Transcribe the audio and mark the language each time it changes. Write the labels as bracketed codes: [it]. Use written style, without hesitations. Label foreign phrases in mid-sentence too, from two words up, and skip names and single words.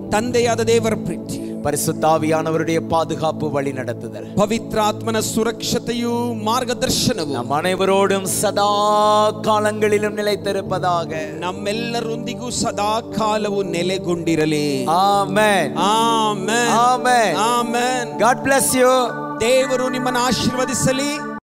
[kn] ತಂದೆಯಾದ ದೇವರ ಪ್ರೀತಿ [ta] பரிசுத்த ஆவியானவருடைய பாதுகாப்பு வழி நடத்துதல் [kn] ಪವಿತ್ರಾತ್ಮನ ಸುರಕ್ಷತೆಯು ಮಾರ್ಗದರ್ಶನವು [ta] நம் அனைவரோடும் சதா காலங்களிலும் நிலைத்திருப்பதாக. [kn] ನಮ್ಮೆಲ್ಲರೊಂದಿಗೂ ಸದಾ ಕಾಲವು ನೆಲೆಗೊಂಡಿರಲಿ. ಆಮೆನ್. ಆಮೆನ್. ಆಮೆನ್. ಆಮೆನ್. [en] God bless you. [kn] ದೇವರು ನಿಮ್ಮನ್ನು ಆಶೀರ್ವದಿಸಲಿ.